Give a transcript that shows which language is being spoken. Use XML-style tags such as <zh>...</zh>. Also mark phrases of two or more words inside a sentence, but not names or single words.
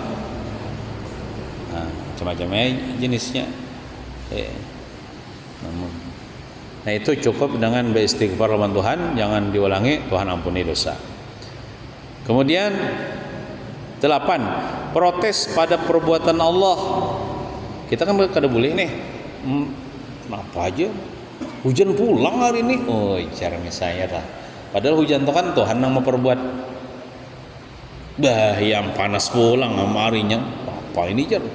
<id>Nah, macam-macamnya jenisnya. Nah itu cukup dengan beristighfar lawan Tuhan, jangan diulangi, Tuhan ampuni dosa. Kemudian 8, protes pada perbuatan Allah.</id> <bjn>Kita kan kada boleh nih, kenapa aja hujan pulang hari ini, cara misalnya dah.</bjn> <id>Padahal hujan itu kan Tuhan yang memperbuat. Yang panas pulang harinya, apa ini jar?</id>